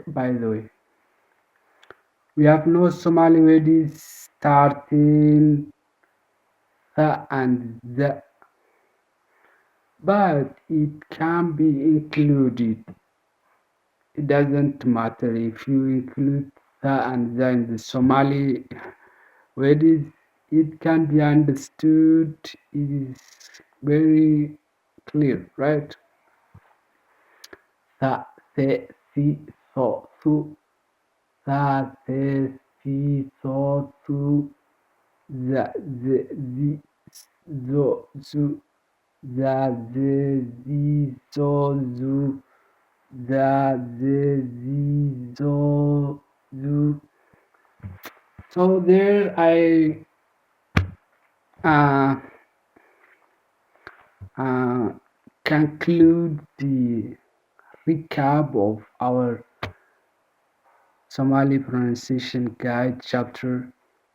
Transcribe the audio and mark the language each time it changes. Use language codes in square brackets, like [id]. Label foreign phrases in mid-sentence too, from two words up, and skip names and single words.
[en] By the way, we have no Somali words starting the and the, but it can be included. It doesn't matter if you include the and the in the Somali words, it can be understood. It is very clear, right? Sa, se, si, so, su, sa, se, si, so, su, za, ze, zi, zo, zu, za, ze, zi, zo, zu, za, ze, zi, zo, zu. So there I uh, conclude the recap of our Somali pronunciation guide chapter.